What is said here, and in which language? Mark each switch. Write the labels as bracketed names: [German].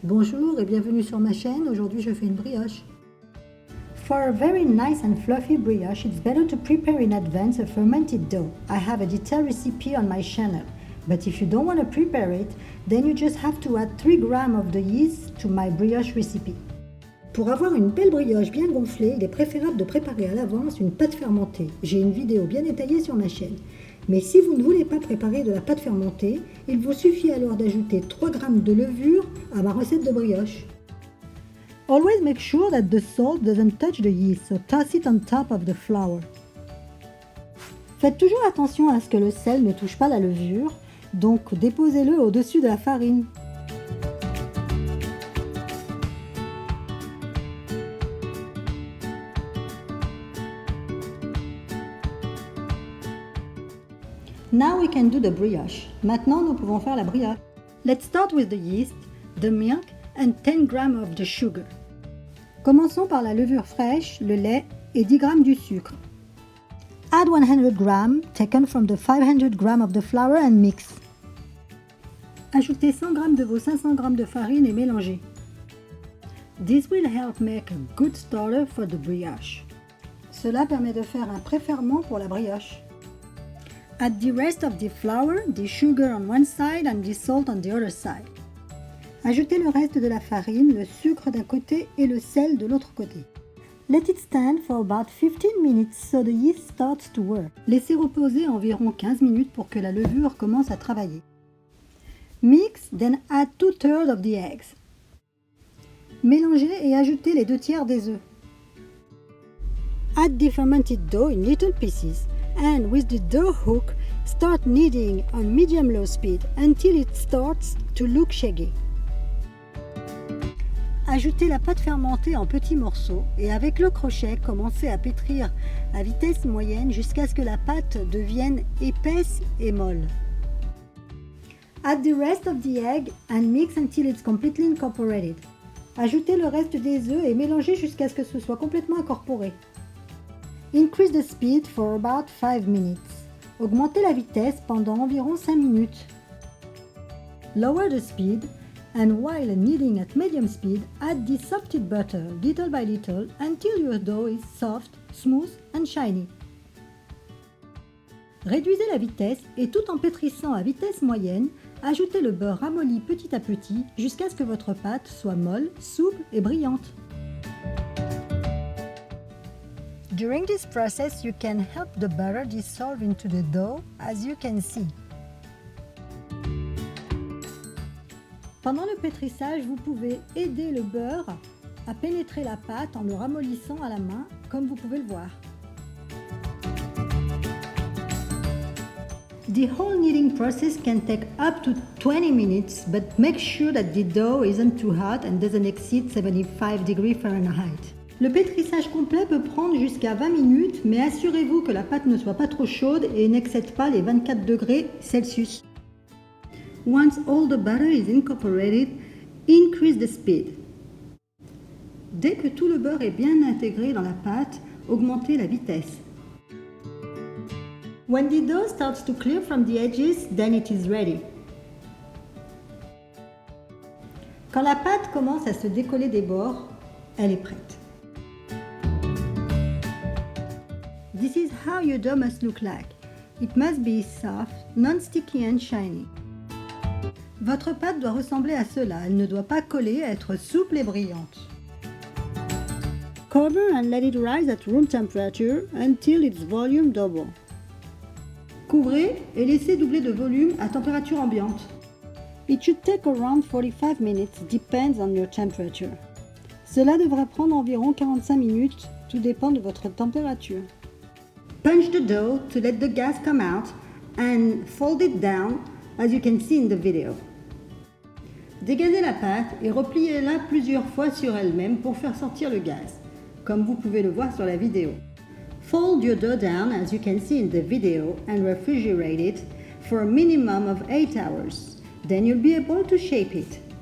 [French] Bonjour et bienvenue sur ma chaîne. Aujourd'hui je fais une brioche. [English] For a very nice and fluffy brioche, it's better to prepare in advance a fermented dough. I have a detailed recipe on my channel. But if you don't want to prepare it, then you just have to add 3 grams of the yeast to my brioche recipe. [French] Pour avoir une belle brioche bien gonflée, il est préférable de préparer à l'avance une pâte fermentée. J'ai une vidéo bien détaillée sur ma chaîne. Mais si vous ne voulez pas préparer de la pâte fermentée, il vous suffit alors d'ajouter 3 g de levure à ma recette de brioche. [English] Always make sure that the salt doesn't touch the yeast, so toss it on top of the flour. [French] Faites toujours attention à ce que le sel ne touche pas la levure, donc déposez-le au-dessus de la farine. [English] Now we can do the brioche. [French] Maintenant, nous pouvons faire la brioche. [English] Let's start with the yeast, the milk and 10 g of the sugar. [French] Commençons par la levure fraîche, le lait et 10 g du sucre. [English] Add 100 g taken from the 500 g of the flour and mix. [French] Ajoutez 100 g de vos 500 g de farine et mélangez. [English] This will help make a good starter for the brioche. [French] Cela permet de faire un préferment pour la brioche. [English] Add the rest of the flour, the sugar on one side and the salt on the other side. [French] Ajoutez le reste de la farine, le sucre d'un côté et le sel de l'autre côté. [English] Let it stand for about 15 minutes so the yeast starts to work. [French] Laissez reposer environ 15 minutes pour que la levure commence à travailler. [English] Mix, then add 2/3 of the eggs. [French] Mélangez et ajoutez les 2/3 des œufs. [English] Add the fermented dough in little pieces. And with the dough hook, start kneading on medium-low speed until it starts to look shaggy. [French] Ajoutez la pâte fermentée en petits morceaux et avec le crochet, commencez à pétrir à vitesse moyenne jusqu'à ce que la pâte devienne épaisse et molle. [English] Add the rest of the egg and mix until it's completely incorporated. [French] Ajoutez le reste des œufs et mélangez jusqu'à ce que ce soit complètement incorporé. [English] Increase the speed for about 5 minutes. [French] Augmentez la vitesse pendant environ 5 minutes. [English] Lower the speed and while kneading at medium speed, add the softened butter little by little until your dough is soft, smooth and shiny. [French] Réduisez la vitesse et tout en pétrissant à vitesse moyenne, ajoutez le beurre ramolli petit à petit jusqu'à ce que votre pâte soit molle, souple et brillante. [English] During this process, you can help the butter dissolve into the dough, as you can see. [French] Pendant le pétrissage, vous pouvez aider le beurre à pénétrer la pâte en le ramollissant à la main, comme vous pouvez le voir. [English] The whole kneading process can take up to 20 minutes, but make sure that the dough isn't too hot and doesn't exceed 75 degrees Fahrenheit. [French] Le pétrissage complet peut prendre jusqu'à 20 minutes, mais assurez-vous que la pâte ne soit pas trop chaude et n'excède pas les 24 degrés Celsius. [English] Once all the butter is incorporated, increase the speed. [French] Dès que tout le beurre est bien intégré dans la pâte, augmentez la vitesse. [English] When the dough starts to clear from the edges, then it is ready. [French] Quand la pâte commence à se décoller des bords, elle est prête. [English] This is how your dough must look like. It must be soft, non-sticky and shiny. [French] Votre pâte doit ressembler à cela. Elle ne doit pas coller, être souple et brillante. [English] Cover and let it rise at room temperature until its volume double. [French] Couvrez et laissez doubler de volume à température ambiante. [English] It should take around 45 minutes, depends on your temperature. [French] Cela devrait prendre environ 45 minutes, tout dépend de votre température. [English] Punch the dough to let the gas come out and fold it down as you can see in the video. [French] Dégazez la pâte et repliez-la plusieurs fois sur elle-même pour faire sortir le gaz, comme vous pouvez le voir sur la vidéo. [English] Fold your dough down as you can see in the video and refrigerate it for a minimum of 8 hours. Then you'll be able to shape it.